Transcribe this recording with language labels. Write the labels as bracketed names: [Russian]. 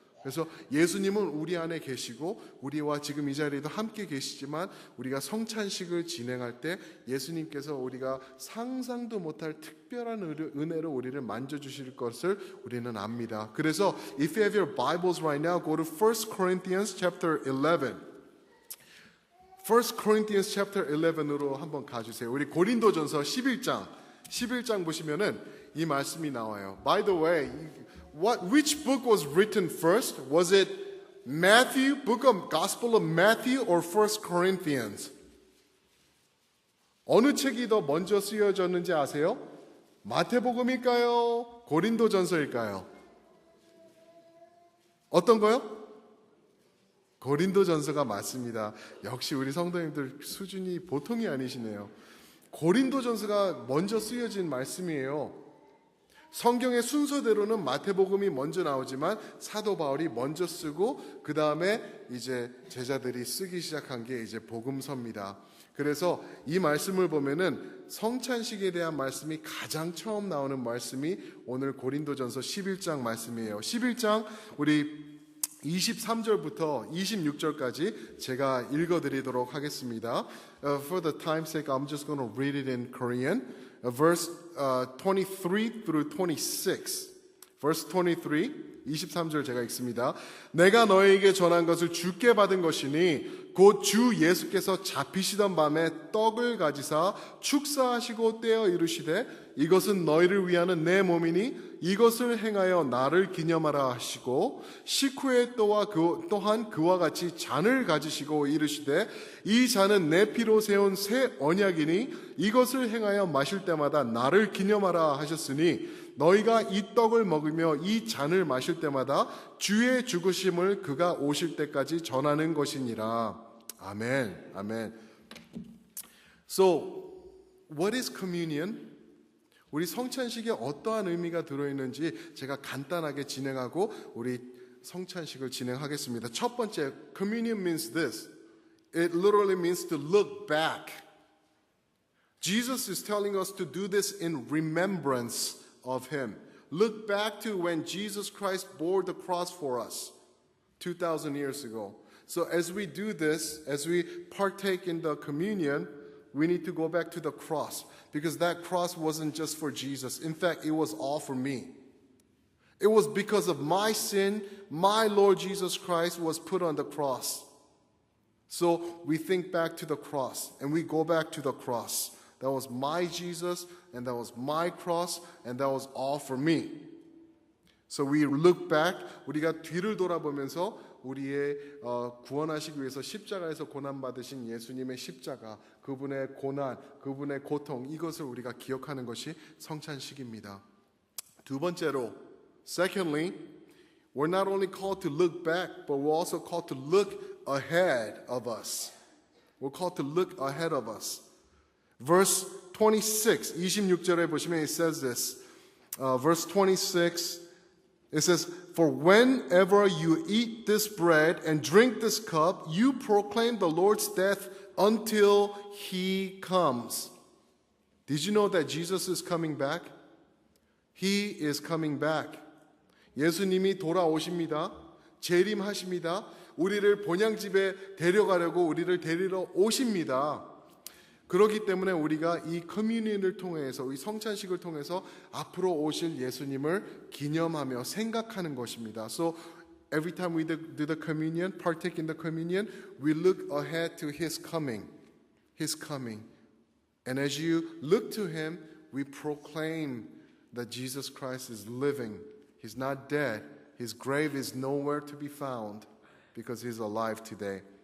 [Korean] 그래서 예수님은 우리 안에 계시고 우리와 지금 이 자리에도 함께 계시지만 우리가 성찬식을 진행할 때 예수님께서 우리가 상상도 못할 특별한 은혜로 우리를 만져주실 것을 우리는 압니다. 그래서 [English] if you have your Bibles right now, go to 1 Corinthians chapter 11. 1 Corinthians chapter 11으로 [Korean] 한번 가주세요. 우리 고린도전서 11장 보시면은 이 말씀이 나와요. [English] By the way, which book was written first? Was it Matthew, book of Gospel of Matthew or First Corinthians? [Korean] 어느 책이 더 먼저 쓰여졌는지 아세요? 마태복음일까요? 고린도전서일까요? 어떤 거요? 고린도전서가 맞습니다. 역시 우리 성도님들 수준이 보통이 아니시네요. 고린도전서가 먼저 쓰여진 말씀이에요. 성경의 순서대로는 마태복음이 먼저 나오지만 사도 바울이 먼저 쓰고 그 다음에 이제 제자들이 쓰기 시작한 게 이제 복음서입니다. 그래서 이 말씀을 보면은 성찬식에 대한 말씀이 가장 처음 나오는 말씀이 오늘 고린도전서 11장 말씀이에요. 11장 우리 23절부터 26절까지 제가 읽어드리도록 하겠습니다. [English] For the time's sake, I'm just going to read it in Korean. Verse 23 through 26. Verse 23, [Korean] 23절 제가 읽습니다. 내가 너에게 전한 것을 주께 받은 것이니 곧 주 예수께서 잡히시던 밤에 떡을 가지사 축사하시고 떼어 이르시되 이것은 너희를 위하는 내 몸이니 이것을 행하여 나를 기념하라 하시고 식후에 또한 그와 같이 잔을 가지시고 이르시되 이 잔은 내 피로 세운 새 언약이니 이것을 행하여 마실 때마다 나를 기념하라 하셨으니 너희가 이 떡을 먹으며 이 잔을 마실 때마다 주의 죽으심을 그가 오실 때까지 전하는 것이니라. 아멘. 아멘. [English] So, what is communion? [Korean] 우리 성찬식에 어떠한 의미가 들어있는지 제가 간단하게 진행하고 우리 성찬식을 진행하겠습니다. 첫 번째, [English] communion means this. It literally means to look back. Jesus is telling us to do this in remembrance of Him. Look back to when Jesus Christ bore the cross for us 2,000 years ago. So as we do this, as we partake in the communion, we need to go back to the cross because that cross wasn't just for Jesus. In fact, it was all for me. It was because of my sin, my Lord Jesus Christ was put on the cross. So we think back to the cross and we go back to the cross. That was my Jesus and that was my cross and that was all for me. So we look back, [Korean] 우리가 뒤를 돌아보면서 우리의 구원하시기 위해서 십자가에서 고난받으신 예수님의 십자가, 그분의 고난, 그분의 고통, 이것을 우리가 기억하는 것이 성찬식입니다. 두 번째로, [English] secondly, we're not only called to look back, but we're also called to look ahead of us. We're called to look ahead of us. Verse 26, [Korean] 26절에 보시면 [English] it says this. Verse 26, it says, For whenever you eat this bread and drink this cup, you proclaim the Lord's death until He comes. Did you know that Jesus is coming back? He is coming back. [Korean] 예수님이 돌아오십니다. 재림하십니다. 우리를 본향집에 데려가려고 우리를 데리러 오십니다. 그렇기 때문에 우리가 이 커뮤니언을 통해서, 이 성찬식을 통해서 앞으로 오실 예수님을 기념하며 생각하는 것입니다. [English] So every time we do the communion, partake in the communion, we look ahead to His coming. His coming. And as you look to Him, we proclaim that Jesus Christ is living. He's not dead. His grave is nowhere to be found because He's alive today.